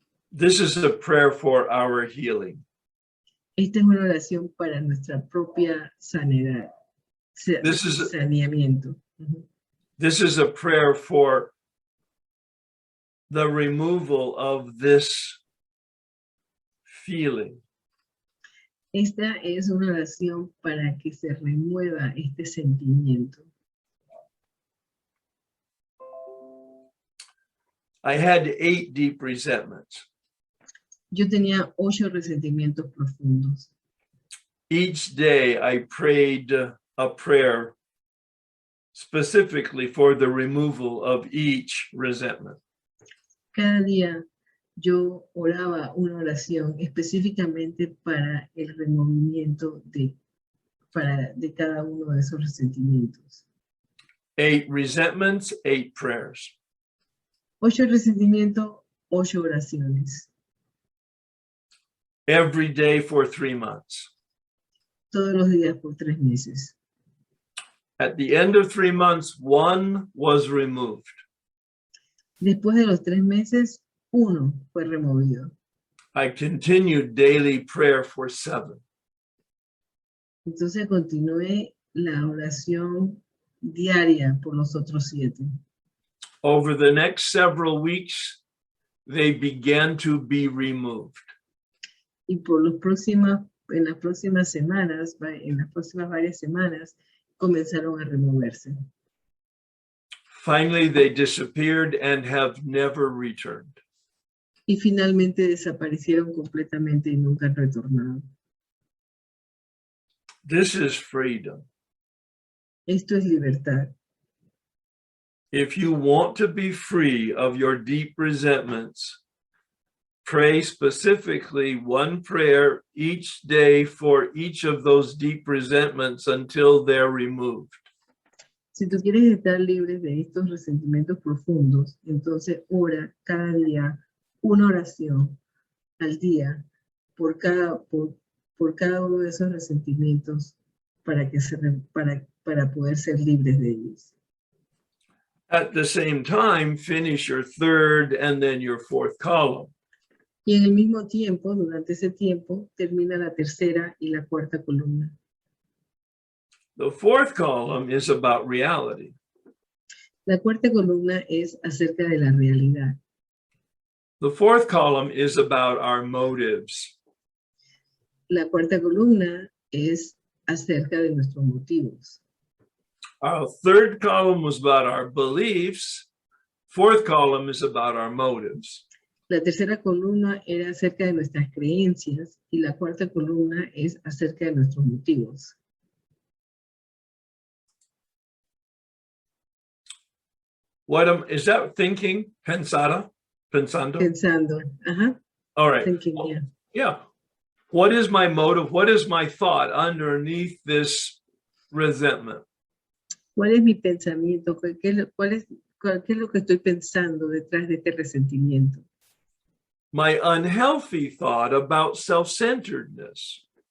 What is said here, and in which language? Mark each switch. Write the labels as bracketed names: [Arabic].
[English] This is a prayer for our healing. [Spanish] Esta es una oración para nuestra propia sanidad, saneamiento. [English] This is a prayer for the removal of this feeling. [Spanish] Esta es una oración para que se remueva este sentimiento. [English] I had 8 deep resentments. [Spanish] Yo tenía 8 resentimientos profundos. [English] Each day I prayed a prayer specifically for the removal of each resentment. [Spanish] Cada día yo oraba una oración específicamente para el removimiento de cada uno de esos resentimientos. [English] 8 resentments, 8 prayers. [Spanish] 8 resentimientos, 8 oraciones. [English] Every day for 3 months. [Spanish] Todos los días por 3 meses. [English] At the end of 3 months, 1 was removed. [Spanish] Después de los 3 meses, 1 fue removido. [English] I continued daily prayer for 7. [Spanish] Entonces continué la oración diaria por los otros 7. [English] Over the next several weeks, they began to be removed. [Spanish] Y por en las próximas semanas, en las próximas varias semanas, comenzaron a removerse. [English] Finally, they disappeared and have never returned. [Spanish] Y finalmente desaparecieron completamente y nunca han retornado. [English] This is freedom. [Spanish] Esto es libertad. [English] If you want to be free of your deep resentments, pray specifically 1 prayer each day for each of those deep resentments until they're removed. [Spanish] Si tú quieres estar libre de estos resentimientos profundos, entonces ora cada día una oración al día por cada uno de esos resentimientos para poder ser libres de ellos. [English] At the same time, finish your 3rd and then your 4th column. [Spanish] Y en el mismo tiempo, durante ese tiempo, termina la 3ª y la 4ª columna. [English] The 4th column is about reality. [Spanish] La 4ª columna es acerca de la realidad. [English] The 4th column is about our motives. [Spanish] La 4ª columna es acerca de nuestros motivos. [English] Our 3rd column was about our beliefs. 4th column is about our motives. [Spanish] La 3ª columna era acerca de nuestras creencias y la 4ª columna es acerca de nuestros motivos. [English] Is that thinking? Pensando? [Spanish] Pensando. Ajá. [English] All right. Thinking, yeah. Yeah. What is my motive? What is my thought underneath this resentment? [Spanish] ¿Cuál es mi pensamiento? ¿Qué es lo que estoy pensando detrás de este resentimiento? [English] My unhealthy thought about self-centeredness.